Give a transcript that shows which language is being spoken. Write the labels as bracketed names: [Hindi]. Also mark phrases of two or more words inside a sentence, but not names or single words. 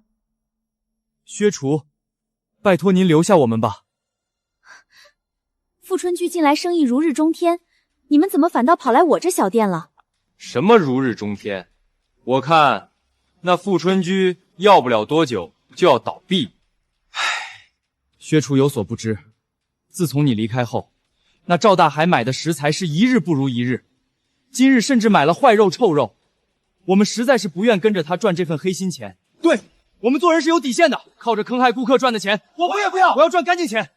[Chinese] 薛廚，拜託您留下我們吧。富春居近來生意如日中天，你們怎麼反倒跑來我這小店了？什麼如日中天？我看那富春居要不了多久就要倒閉。唉，薛廚有所不知，自從你離開後，那趙大海買的食材是一日不如一日，今日甚至買了壞肉臭肉。我們實在是不願跟着他賺這份黑心錢。對，我們做人是有底線的，靠着坑害顧客賺的錢，我也不要，我要賺乾淨錢。